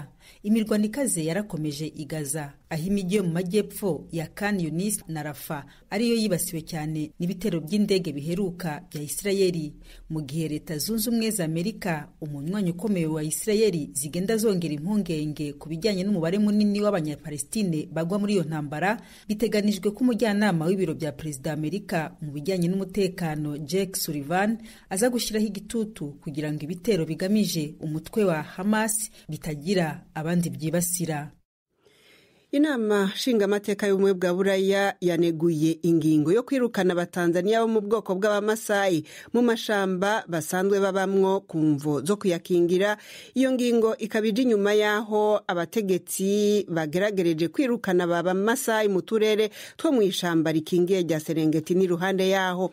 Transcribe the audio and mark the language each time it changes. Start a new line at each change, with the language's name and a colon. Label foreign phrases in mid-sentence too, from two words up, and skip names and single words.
Kinyarwanda: Imirwano ikaze yarakomeje i Gaza, aho imijyi yo mu majyepfo ya Khan Yunis na Rafa ariyo yibasiwe cyane n'ibitero by'indege biheruka bya Isirayeli, mu gihe Leta Zunze Ubumwe za Amerika, umunywanyi ukomeye wa Isirayeli, zigenda zongera impungenge ku bijyanye n'umubare munini w'Abanyapalestine bagwa muri iyo ntambara. Biteganijwe ko umujyanama w'ibiro bya Perezida Amerika mu bijyanye n'umutekano Jake Sullivan aza gushyiraho igitutu kugira ngo ibitero bigamije umutwe wa Hamas bitagira abandi byibasira.
Rundi: Inama nshingamateka y'ubumwe bwa Buraya yaneguye ingingo yo kwirukana Abatanzania bo mu bwoko bw'Abamasayi mu mashamba basanzwe babamwo ku mvo zo kuyakingira. Iyo ngingo ikabije inyuma y'aho abategetsi bageragereje kwirukana Abamasayi mu turere two mu ishamba rikingiye rya Serengeti n'iruhande y'aho.